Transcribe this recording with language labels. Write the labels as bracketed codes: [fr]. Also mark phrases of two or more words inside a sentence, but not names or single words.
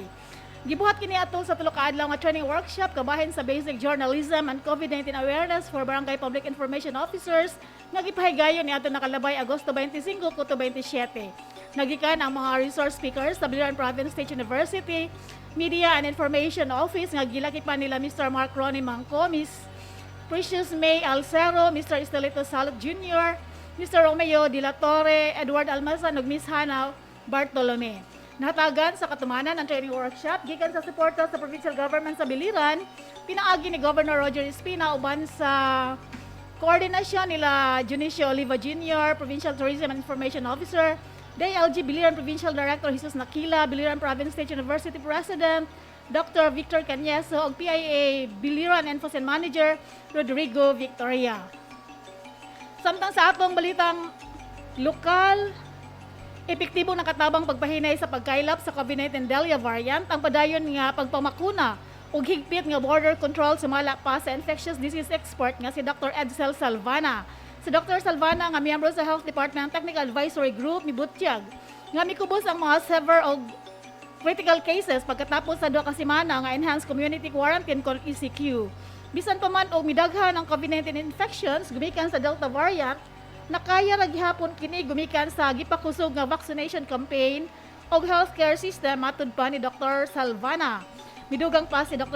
[ceb] Gibuhat kini atol sa tulo ka adlaw nga [en] training workshop [ceb] kabahin sa Basic Journalism and COVID-19 Awareness for Barangay Public Information Officers nga gipahigayon niadto nakalabay Agosto 25 kuto 27. Nagikan ang mga [en] resource speakers [ceb] sa Biliran Province State University Media and Information Office nga gilakipan nila Mr. Mark Ronnie Mangco, Miss Precious May Alcero, Mr. Estelito Salot Jr., Mr. Romeo De La Torre, Edward Almazan ug Miss Hannah Bartolome. Nahatagan sa katumanan ang [en] training workshop [ceb] gikan sa suporta sa [en] provincial government [ceb] sa Biliran, pinaagi ni Governor Roger Espina uban sa koordinasyon nila Junicio Oliva Jr., [en] Provincial Tourism and Information Officer, [ceb] DILG Biliran Provincial Director Jesus Nakila, Biliran Province State University President Dr. Victor Canyeso ug PIA Biliran Enforcement Manager Rodrigo Victoria. Samtang sa atong balitang lokal, epektibo nakatabang pagpahinay sa pagkailap sa COVID-19 Delta variant ang padayon nga pagpamakuna ug higpit nga [en] border control [ceb] sumala pa sa [en] infectious disease expert [ceb] nga si Dr. Edsel Salvana. Si Dr. Salvana nga miyembro sa Health Department Technical Advisory Group mibutyag nga mikubos ang mga severe o [en] critical cases [ceb] pagkatapos sa 2 ka semana nga [en] enhanced community quarantine [ceb] kon ECQ. Bisan pa man og midaghan ang COVID-19 infections gumikan sa Delta variant, nakaya ra gihapon kini gumikan sa gipakusog nga [en] vaccination campaign [ceb] og [en] healthcare system [ceb] matud pa ni Dr. Salvana. Midugang pa si Dr.